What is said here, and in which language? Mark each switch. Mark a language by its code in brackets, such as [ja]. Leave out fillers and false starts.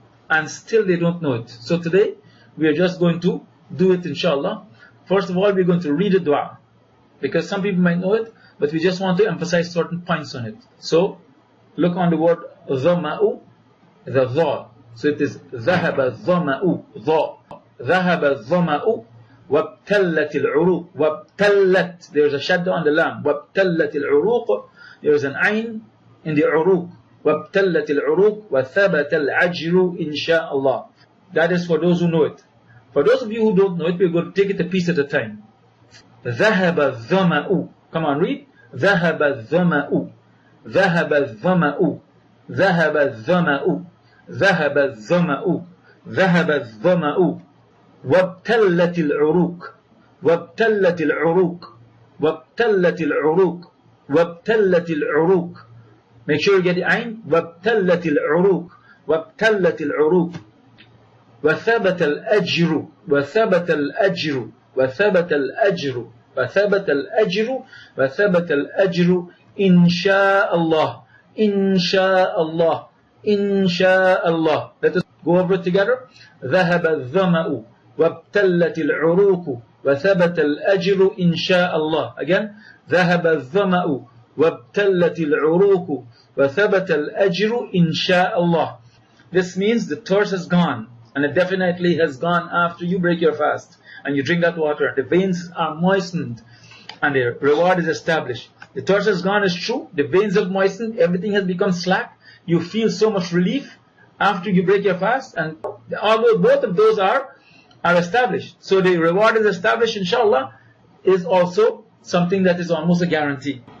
[en] And still they don't know it. So today, we are just going to do it, inshallah. First of all, we're going to read the dua, because some people might know it, but we just want to emphasize certain points on it. So, look on the word dhama'u, the dha. So it is [ar] ذهب الظمأ, [en] dha. [ar] ذهب الظمأ وابتلت العروق. [en] وابتلت, there's a shadda on the lam. [ar] وابتلت العروق, [en] there's an ayn in the uruq. [ar] وابتلت العروق وثبت الأجر إن شاء الله. [en] That is for those who know it. For those of you who don't know it, we're going to take it a piece at a time. [ar] ذهب الظمأ. [en] Come on, read. [ar] ذهب الظمأ. ذهب الظمأ. ذهب الظمأ. ذهب الظمأ. ذهب الظمأ. وابتلت العروق. وابتلت العروق. وابتلت العروق. وابتلت العروق. [en] Make sure you get the ayn. [ar] وابتلت العروق. وابتلت العروق. وثبت الأجر. وثبت الأجر. وثبت الأجر. وثبت الأجر. وثبت الأجر إن شاء الله. إن شاء الله. إن شاء الله. [en] Let us go over it together. [ar] ذهب الظمأ وابتلت العروق وثبت الأجر إن شاء الله. [en] Again. [ar] ذهب الظمأ وابتلت العروق وثبت الأجر إن شاء الله. [en] This means the thirst has gone, and it definitely has gone after you break your fast and you drink that water. The veins are moistened and the reward is established. The thirst has gone is true. The veins have moistened. Everything has become slack. You feel so much relief after you break your fast, and although both of those are established, so the reward is established, inshallah, is also something that is almost a guarantee.